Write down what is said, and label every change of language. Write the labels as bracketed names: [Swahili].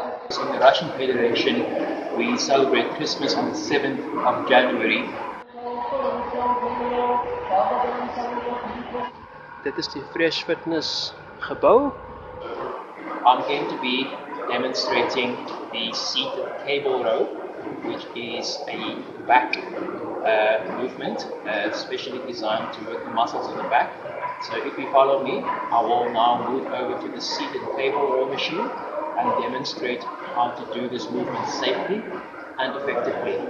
[English] In the Russian Federation, we celebrate Christmas on the 7th of January. [Afrikaans] Dit is die Fresh Fitness gebou. [English] I'm going to be demonstrating the seated cable row, which is a back movement, specially designed to work the muscles of the back. So if you follow me, I will now move over to the seated cable row machine and demonstrate how to do this movement safely and effectively.